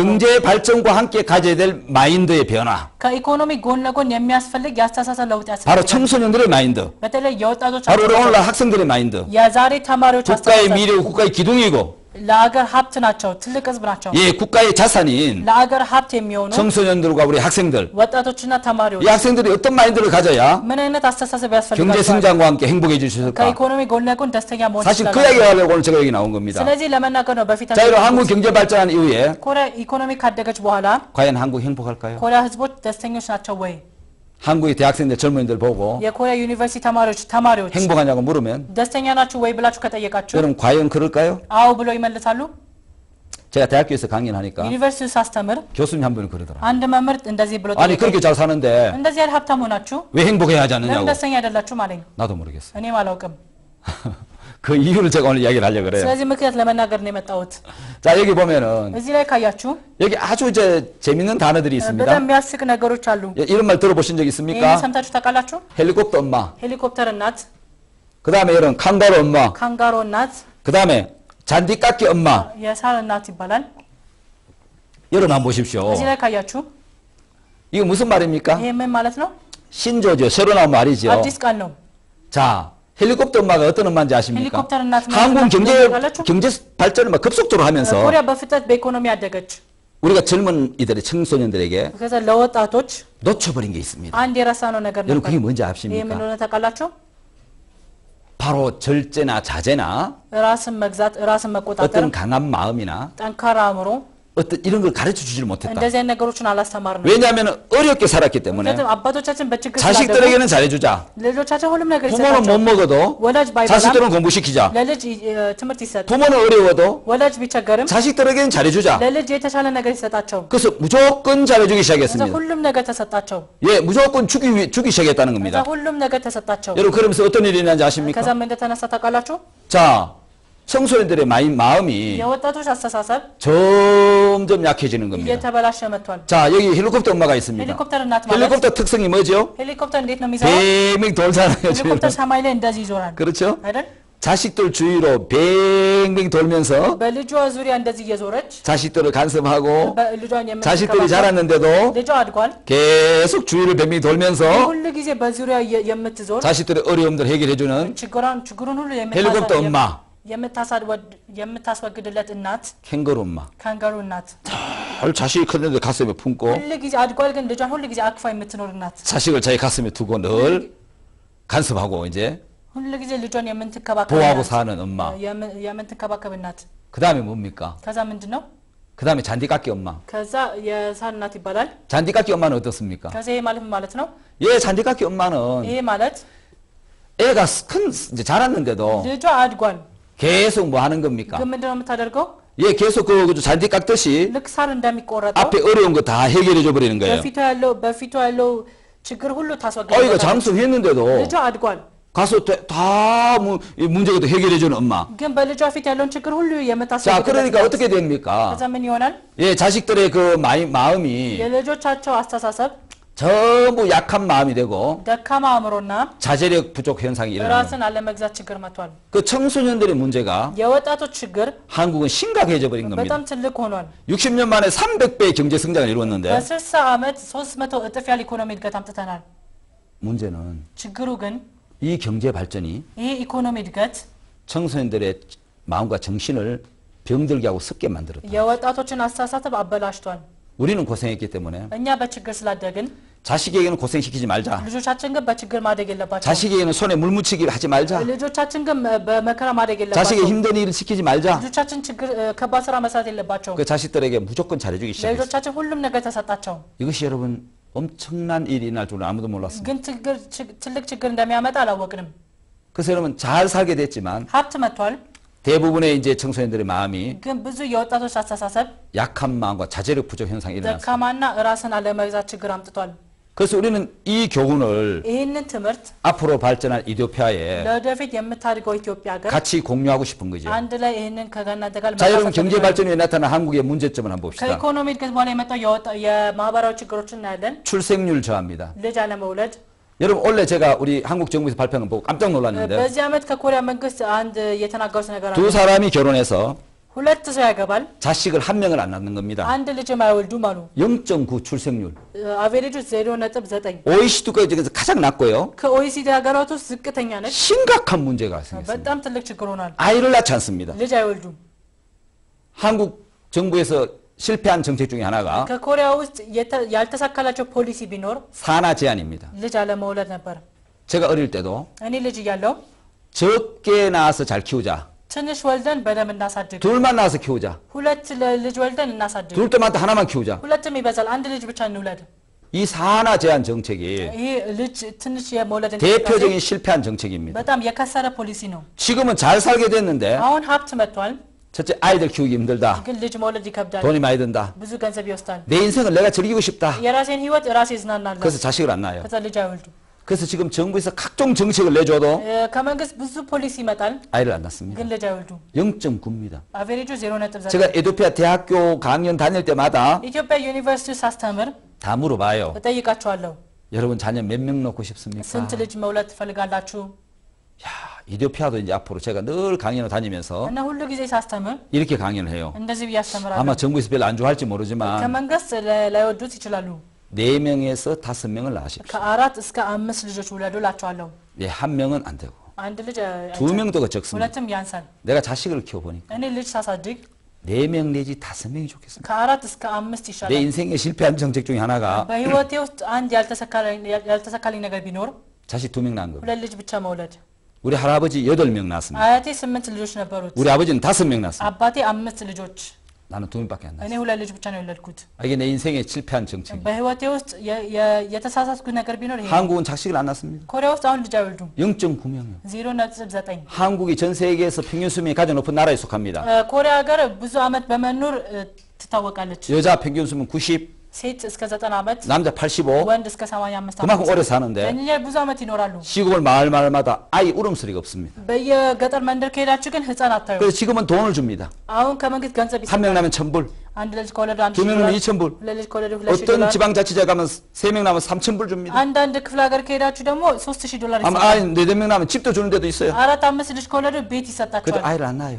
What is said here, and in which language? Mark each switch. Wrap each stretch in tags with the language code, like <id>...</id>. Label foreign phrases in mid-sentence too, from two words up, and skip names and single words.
<ko>경제 발전과 함께 가져야 될 마인드의 변화.</ko> <am>ከኢኮኖሚ ጎን ለጎን የሚያስፈልግ የአስተሳሰብ ለውጥ</am> <ko>바로</ko> <am>ያስፈልጋል።</am> <ko>청소년들의 마인드.</ko> <am>በተለይ የወጣቶች</am> <ko>바로 우리</ko> <am>አስተሳሰብ፣</am> <ko>오늘날 학생들의 마인드.</ko> <am>የዛሬ ተማሪዎች</am> <ko>국가의</ko> <am>አስተሳሰብ</am> <ko>미래고 국가의 기둥이고</ko> <am>ለአገር ሀብት ናቸው፣ ትልቅ ህዝብ ናቸው።</am> <ko>예, 국가의 자산인</ko> <am>ለአገር ሀብት የሚሆኑ</am> <ko>청소년들과 우리 학생들.</ko> <am>ወጣቶችና ተማሪዎች</am> <ko>이 학생들이 어떤 마인드를 가져야</ko> <am>ምን አይነት አስተሳሰብ</am> <ko>경제</ko> <am>ያስፈልጋቸዋል?</am> <ko>성장과 함께 행복해질 수 있을까?</ko> <am>ከኢኮኖሚ ጎን ለጎን ደስተኛ መሆን</am> <ko>사실 그</ko> <am>ይችላል።</am> <ko>이야기 하려고 오늘 제가 여기 나온 겁니다.</ko> <am>ስለዚህ ለመናገር ነው በፊት</am> <ko>자, 여러분 한국 경제 발전한 이후에</ko> <am>ኮሪያ ኢኮኖሚ ካደገች በኋላ</am> <ko>과연 한국 행복할까요?</ko> <am>ኮሪያ ህዝቦች ደስተኞች ናቸው ወይ?</am> <ko>한국의 대학생들 젊은이들 보고</ko> <am>የኮሪያ ዩኒቨርሲቲ ተማሪዎች</am> <ko>행복하냐고 물으면</ko> <am>ደስተኛ ናችሁ ወይ ብላችሁ ከጠየቃችሁ</am> <ko>여러분 과연 그럴까요?</ko> <am>አዎ ብለው ይመልሳሉ?</am> <ko>제가 대학교에서 강연하니까</ko> <am>ዩኒቨርሲቲ ሳስተምር</am> <ko>교수님 한 분이 그러더라.</ko> <am>አንድ መምህር እንደዚህ ብሎ</am> <ko>아니 그렇게 잘 사는데</ko> <am>እንደዚህ ያህል ሀብታም ሆናችሁ</am> <ko>왜 행복해야 하지</ko> <am>ለምን</am> <ko>않느냐고.</ko> <am>ደስተኛ አይደላችሁም አለኝ።</am> <ko>나도 모르겠어.</ko> <am>እኔም አላውቅም።</am> <ko>그 이유를 제가 오늘 이야기를 하려고 그래요.</ko> <am>ስለዚህ ምክንያት ለመናገር ነው የመጣሁት።</am> <ko>자 여기 보면은</ko> <am>እዚህ ላይ ካያችሁ</am> <ko>여기 아주 이제 재밌는 단어들이 있습니다.</ko> <am>በጣም የሚያስቅ ነገሮች አሉ።</am> <ko>이런 말 들어보신 적</ko> <am>ይሄን</am> <ko>있습니까?</ko> <am>ሰምታችሁ ታውቃላችሁ?</am> <ko>헬리콥터 엄마.</ko> <am>ሄሊኮፕተር እናት፣</am> <ko>그 다음에 이런 칸가루 엄마.</ko> <am>ካንጋሮ እናት፣</am> <ko>그 다음에 잔디깎기 엄마.</ko> <am>የሳር እናት ይባላል።</am> <ko>여러분 한번 보십시오.</ko> <am>እዚህ ላይ ካያችሁ</am> <ko>이거 무슨 말입니까?</ko> <am>ይሄ ምን ማለት ነው?</am> <ko>신조죠. 새로 나온 말이죠.</ko> <am>አዲስ ቃል ነው።</am> <ko>자, 헬리콥터 엄마가 어떤 엄마인지 아십니까?</ko> <am>ሄሊኮፕተር እናት</am> <ko>한국</ko> <am>ማለት</am> <ko>경제 발전을 막 급속도로 하면서</ko> <am>ኮሪያ በፍጥነት በኢኮኖሚ ያደገች</am> <ko>우리가 젊은이들의 청소년들에게</ko> <am>ከዛ ለወጣቶች</am> <ko>놓쳐버린 게 있습니다.</ko> <am>አንድ የረሳነው ነገር</am> <ko>여러분</ko> <am>ነበር።</am> <ko>그게 뭔지</ko> <am>ይሄ ምን</am> <ko>아십니까?</ko> <am>እንደሆነ ታውቃላችሁ?</am> <ko>바로 절제나 자제나</ko> <am>ራስን መግዛት፣ ራስን መቆጣጠር፣</am> <ko>어떤 강한 마음이나</ko> <am>ጠንካራ አእምሮ</am> <ko>어떤 이런 걸 가르쳐 주지를 못했다.</ko> <am>እንደዚህ አይነት ነገሮችን አላስተማርንም።</am> <ko>왜냐하면 어렵게 살았기 때문에</ko> <am>ምክንያቱም አባቶቻችን በችግር ስላደጉ</am> <ko>자식들에게는 잘해주자.</ko> <am>ልጆቻቸው ሁሉም ነገር</am> <ko>부모는 못</ko> <am>ይሰጣቸው።</am> <ko>먹어도</ko> <am>ወላጅ ባይበላም</am> <ko>자식들은 공부시키자.</ko> <am>ለልጅ ትምህርት ይሰጥ።</am> <ko>부모는 어려워도</ko> <am>ወላጅ ቢቸገርም</am> <ko>자식들에게는 잘해주자.</ko> <am>ለልጅ የተሻለ ነገር ይሰጣቸው።</am> <ko>그래서 무조건 잘해주기</ko> <am>ከዛ</am> <ko>시작했습니다.</ko> <am>ሁሉም ነገር ተሰጣቸው።</am> <ko>예, 무조건 주기 시작했다는</ko> <am>ከዛ</am> <ko>겁니다.</ko> <am>ሁሉም ነገር ተሰጣቸው።</am> <ko>여러분 그러면서 어떤 일이 일어나는지 아십니까?</ko> <am>ከዛ ምን እንደተነሳ ታውቃላችሁ?</am> <ko>자, 청소년들의 마음이</ko> <am>የወጣቶች አስተሳሰብ</am> <ko>점점 약해지는 겁니다.</ko> <am>እየተበላሸ መጥቷል።</am> <ko>자, 여기 헬리콥터 엄마가 있습니다.</ko> <am>ሄሊኮፕተር እናት ማለት</am> <ko>헬리콥터 특성이 뭐죠?</ko> <am>ሄሊኮፕተር እንዴት ነው የሚሰራው?</am> <ko>뱅뱅 돌잖아요. 지금.</ko> <am>ሄሊኮፕተር ሰማይ ላይ እንደዚህ ይዞራል</am> <ko>그렇죠?</ko> <am>አይደል?</am> <ko>자식들 주위로 뱅뱅 돌면서</ko> <am>በልጇ ዙሪያ እንደዚህ እየዞረች</am> <ko>자식들을 간섭하고</ko> <am>በልጇን</am> <ko>자식들이</ko> <am>የምትከባከብ</am> <ko>자랐는데도</ko> <am>ልጇ አድጓል።</am> <ko>계속 주위를 뱅뱅 돌면서</ko> <am>ሁሉ ጊዜ በዙሪያ የምትዞር</am> <ko>자식들의 어려움들 해결해주는</ko> <am>ችግሩን ሁሉ</am> <ko>ሄሊኮፕተር 엄마.</ko> <am>የምታስወግድለት እናት</am> <ko>캥거루 엄마.</ko> <am>ካንጋሩ እናት</am> <ko>헐 자식이 컸는데 가슴에 품고</ko> <am>ሁሉ ጊዜ አድጓል፣ ግን ልጇን ሁሉ ጊዜ አቅፋ የምትኖር እናት</am> <ko>자식을 자기 가슴에 두고 늘 간섭하고 이제</ko> <am>ሁሉ ጊዜ ልጇን የምትከባከብ</am> <ko>보호하고</ko> <am>እናት</am> <ko>사는 엄마.</ko> <am>የምትከባከብ እናት።</am> <ko>그 다음에 뭡니까?</ko> <am>ከዛ ምንድነው?</am> <ko>그 다음에 잔디깎기 엄마.</ko> <am>ከዛ የሳር እናት ይባላል።</am> <ko>잔디깎기 엄마는 어떻습니까?</ko> <am>ከዛ ይሄ ማለት ምን ማለት ነው?</am> <ko>예, 잔디깎기 엄마는</ko> <am>ይሄ ማለት</am> <ko>애가 이제 자랐는데도</ko> <am>ልጇ አድጓል፣</am> <ko>계속 뭐 하는 겁니까?</ko> <am>ግን ምንድነው የምታደርገው?</am> <ko>예, 계속 그 잔디 깎듯이</ko> <am>ልክ ሳር እንደሚቆረጠው</am> <ko>앞에 어려운 거 다 해결해 줘 버리는 거예요.</ko> <am>በፊቱ ያለው ችግር ሁሉ</am> <ko>이거</ko> <am>ታስወግዳለች።</am> <ko>장수했는데도</ko> <am>ልጇ አድጓል፣</am> <ko>가서 다 문제가 해결해 주는 엄마.</ko> <am>ግን በልጇ ፊት ያለውን ችግር ሁሉ</am> <ko>자,</ko> <am>የምታስወግድ።</am> <ko>그러니까 어떻게 됩니까?</ko> <am>ከዛ ምን ይሆናል?</am> <ko>예, 자식들의 그 마음이</ko> <am>የልጆቻቸው አስተሳሰብ</am> <ko>전부 약한 마음이 되고</ko> <am>ደካማ አእምሮና</am> <ko>자제력 부족 현상이 일어나는</ko> <am>ራስን አለመግዛት ችግር መጥቷል።</am> <ko>그 청소년들의 문제가</ko> <am>የወጣቶች ችግር</am> <ko>한국은 심각해져 버린 겁니다.</ko> <am>በጣም ትልቅ ሆኗል።</am> <ko>60년 만에 300배의 경제 성장을 이루었는데</ko> <am>በ60 ዓመት 300 እጥፍ ያለ ኢኮኖሚ እድገት አምጥተናል።</am> <ko>문제는</ko> <am>ችግሩ ግን</am> <ko>이 경제 발전이</ko> <am>ይህ ኢኮኖሚ እድገት</am> <ko>청소년들의 마음과 정신을 병들게 하고 썩게 만들었다.</ko> <am>የወጣቶችን አስተሳሰብ አበላሽቷል።</am> <ko>우리는 고생했기 때문에</ko> <am>እኛ በችግር ስላደግን</am> <ko>자식에게는 고생시키지 말자.</ko> <am>ልጆቻችን ግን በችግር ማደግ የለባቸው።</am> <ko>자식에게는 손에 물 묻히기 하지 말자.</ko> <am>ልጆቻችን ግን በመከራ ማደግ የለባቸው።</am> <ko>자식의 힘든 일을 시키지 말자.</ko> <am>ልጆቻችን ችግር ከባድ ስራ መስራት የለባቸው።</am> <ko>그 자식들에게 무조건 잘해주기 시작했어요.</ko> <am>ለልጆቻችን ሁሉም ነገር ተሰጣቸው።</am> <ko>이것이 여러분 엄청난 일이 날 줄은 아무도 몰랐습니다.</ko> <am>ግን ትልቅ ችግር እንደሚያመጣ 아ላወቅንም።</am> <ko>그래서 여러분 잘 살게 됐지만</ko> <am>ሀብት መጥቷል፣</am> <ko>대부분의 이제 청소년들의 마음이</ko> <am>ግን ብዙ የወጣቶች አስተሳሰብ</am> <ko>약한 마음과 자제력 부족 현상이 일어났습니다.</ko> <am>ደካማና ራስን አለመግዛት ችግር አምጥቷል።</am> <ko>그래서 우리는 이 교훈을</ko> <am>ይህንን ትምህርት</am> <ko>앞으로 발전할 이ትዮጵ야에</ko> <am>ለወደፊት የምታድገው ኢትዮጵያ ሀገር</am> <ko>같이 공유하고 싶은 거죠.</ko> <am>አንድ ላይ ይህንን ከእናንተ ጋር</am> <ko>자, 여러분 경제 발전에 나타난 한국의 문제점을 한번 봅시다.</ko> <am>ከኢኮኖሚ እድገት በኋላ የመጣው የማህበራዊ ችግሮችን እናያለን።</am> <ko>출생률 저하입니다.</ko> <am>ልጅ አለመውለድ።</am> <ko>여러분 원래 제가 우리 한국 정부에서 발표한 거 보고 깜짝 놀랐는데</ko> <am>በዚህ ዓመት ከኮሪያ መንግስት አንድ የተናገሩት ነገር አለ።</am> <ko>두 사람이 결혼해서</ko> <am>ሁለት ሰው ያገባል፣</am> <ko>자식을 한 명을 안 낳는 겁니다.</ko> <am>አንድ ልጅም አይወልዱም አሉ።</am> <ko>0.9 출생률.</ko> <am>አቬሬጁ 0.9</am> <ko>OECD까지 가장 낮고요.</ko> <am>ከኦኢሲዲ ሀገራት ውስጥ ዝቅተኛ ነች።</am> <ko>심각한 문제가 발생했습니다.</ko> <am>በጣም ትልቅ ችግር ሆኗል።</am> <ko>아이를 낳지 않습니다.</ko> <am>ልጅ አይወልዱም።</am> <ko>한국 정부에서 실패한 정책 중에 하나가</ko> <am>ከኮሪያ ውስጥ ያልተሳካላቸው ፖሊሲ ቢኖር</am> <ko>산하 제한입니다.</ko> <am>ልጅ አለመውለድ ነበር።</am> <ko>제가 어릴 때도</ko> <am>እኔ ልጅ እያለሁ</am> <ko>적게 낳아서 잘 키우자.</ko> <am>ትንሽ ወልደን በደንብ እናሳድግ፣</am> <ko>둘만 낳아서 키우자.</ko> <am>ሁለት ልጅ ወልደን እናሳድግ፣</am> <ko>둘 때 많다 하나만 키우자.</ko> <am>ሁለትም ይበዛል አንድ ልጅ ብቻ እንውለድ።</am> <ko>이 산하 제한 정책이</ko> <am>ይሄ ልጅ ትንሽ የመውለድ</am> <ko>대표적인 실패한 정책입니다.</ko> <am>በጣም የከሰረ ፖሊሲ ነው።</am> <ko>지금은 잘 살게 됐는데</ko> <am>አሁን ሀብት መጥቷል፣</am> <ko>첫째 아이들 키우기 힘들다.</ko> <am>ግን ልጅ መውለድ ይከብዳል፣</am> <ko>돈이 많이 든다.</ko> <am>ብዙ ገንዘብ ይወስዳል።</am> <ko>내 인생을 내가 즐기고 싶다.</ko> <am>የራሴን ህይወት ራሴ እዝናናለሁ።</am> <ko>그래서 자식을 안 낳아요.</ko> <am>ከዛ ልጅ አይወልዱ።</am> <ko>그래서 지금 정부에서 각종 정책을 내줘도</ko> <am>ከመንግስት ብዙ ፖሊሲ ይመጣል፣</am> <ko>아이를 안 낳습니다.</ko> <am>ግን ልጅ አይወልዱ።</am> <ko>0.9입니다.</ko> <am>አቨሬጁ 0.9።</am> <ko>제가 에도피아 대학교 강연 다닐 때마다</ko> <am>ኢትዮጵያ ዩኒቨርሲቲ ሳስተምር</am> <ko>다 물어봐요.</ko> <am>እጠይቃቸዋለሁ፣</am> <ko>여러분 자녀 몇 명 낳고 싶습니까?</ko> <am>ስንት ልጅ መውለድ ትፈልጋላችሁ?</am> <ko>야, 이디오피아도 이제 앞으로 제가 늘 강연을 다니면서</ko> <am>እና ሁሉ ጊዜ ሳስተምር</am> <ko>이렇게 강연을 해요.</ko> <am>እንደዚህ ብዬ አስተምራለሁ።</am> <ko>아마 정부에서 별로 안 좋아할지 모르지만</ko> <am>ከመንግስት ላይወዱት ይችላሉ።</am> <ko>4명에서 5명을 낳으십시오.</ko> <am>ከ4 እስከ 5 ልጆች ውለዱ እላቸዋለሁ።</am> <ko>예, 1명은 안 되고</ko> <am>አንድ ልጅ</am> <ko>2명도 적습니다.</ko> <am>ሁለትም ያንሳል።</am> <ko>내가 자식을 키워보니까</ko> <am>እኔ ልጅ ሳሳድግ</am> <ko>4명 내지 5명이 좋겠습니다.</ko> <am>ከ4 እስከ 5</am> <ko>내</ko> <am>ይሻላል።</am> <ko>인생에 실패한 정책 중에 하나가</ko> <am>በህይወቴ ውስጥ አንድ ያልተሳካልኝ ነገር ቢኖር</am> <ko>자식 2명 낳은 겁니다.</ko> <am>ሁለት ልጅ ብቻ መውለድ።</am> <ko>우리 할아버지 8명 낳았습니다.</ko> <am>አያቴ 8 ልጆች ነበሩት።</am> <ko>우리 아버지는 5명 낳았습니다.</ko> <am>አባቴ 5 ልጆች፣</am> <ko>나는 2명밖에 안</ko> <am>እኔ</am> <ko>낳았어요.</ko> <am>ሁለት ልጅ ብቻ ነው የወለድኩት።</am> <ko>이게 내 인생에 실패한 정책입니다.</ko> <am>በህይወቴ ውስጥ የተሳሳትኩት ነገር ቢኖር ይሄ ነው።</am> <ko>한국은 자식을 안 낳습니다.</ko> <am>ኮሪያ ውስጥ አሁን ልጅ አይወልዱም።</am> <ko>0.9명이요.</ko> <am>0.9</am> <ko>한국이 전 세계에서 평균 수명이 가장 높은 나라에 속합니다.</ko> <am>ኮሪያ ሀገር ብዙ አመት በመኖር ትታወቃለች።</am> <ko>여자 평균 수명 90,</ko> <am>ሴት እስከ 90 አመት፣</am> <ko>남자 85.</ko> <am>ወንድ እስከ 85</am> <ko>그만큼</ko> <am>አመት</am> <ko>오래 사는데</ko> <am>እኛ ብዙ አመት ይኖራሉ።</am> <ko>시골 마을마다 아이 울음소리가 없습니다.</ko> <am>በየገጠር መንደር ከሄዳችሁ ግን ህፃን አታዩ።</am> <ko>그래서 지금은 돈을 줍니다.</ko> <am>አሁን ከመንግስት ገንዘብ</am> <ko>한 명</ko> <am>ይሰጣል።</am> <ko>나면 1,000불,</ko> <am>አንድ ልጅ ከወለዱ 1</am> <ko>두 명 나면 2,000불,</ko> <am>ሁለት ልጅ ከወለዱ 2,000</am> <ko>어떤</ko> <am>ዶላር።</am> <ko>지방자치제 가면 3명 나면 3,000불 줍니다.</ko> <am>አንዳንድ ክፍለ ሀገር ከሄዳችሁ ደግሞ 3,000 ዶላር</am> <ko>아마</ko> <am>ይሰጣል።</am> <ko>아이 4명 나면 집도 주는 데도 있어요.</ko> <am>4-5 ልጅ ከወለዱ ቤት</am> <ko>그래도</ko> <am>ይሰጣቸዋል።</am> <ko>아이를 안 낳아요.</ko>